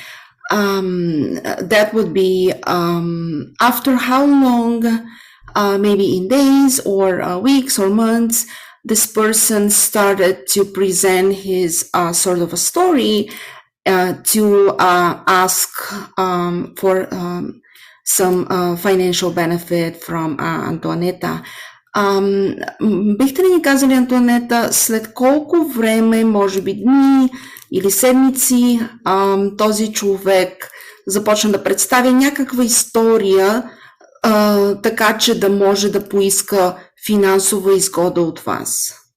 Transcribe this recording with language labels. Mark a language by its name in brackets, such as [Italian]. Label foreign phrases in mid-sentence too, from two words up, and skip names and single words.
[English] That would be after how long, maybe in days or weeks or months, this person started to present his sort of a story to ask for some financial benefit from Антоанета. [Bulgarian] Бихте ли ни казали, Антоанета, след колко време, може би дни или седмици, този човек започна да представя някаква история, така че да може да поиска финансова изгода от вас?